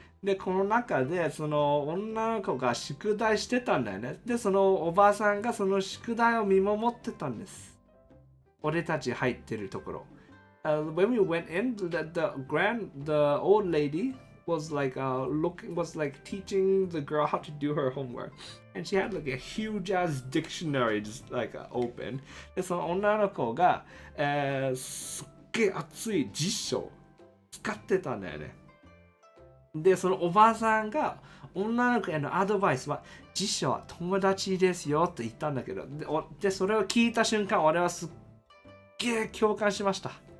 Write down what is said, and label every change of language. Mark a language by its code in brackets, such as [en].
[ja] で、この中で、その女の子が宿題してたんだよね。で、そのおばあさんがその宿題を見守ってたんです。俺たち入ってるところ。 [en] When we went in, the old lady was like teaching the girl how to do her homework. And she had like a huge ass dictionary just like open. [ja] で、その女の子が、すっげえ熱い辞書使ってたんだよね。で、そのおばあさんが女の子へのアドバイスは辞書は友達ですよと言ったんだけど、で、それを聞いた瞬間、俺はすっげえ共感しました。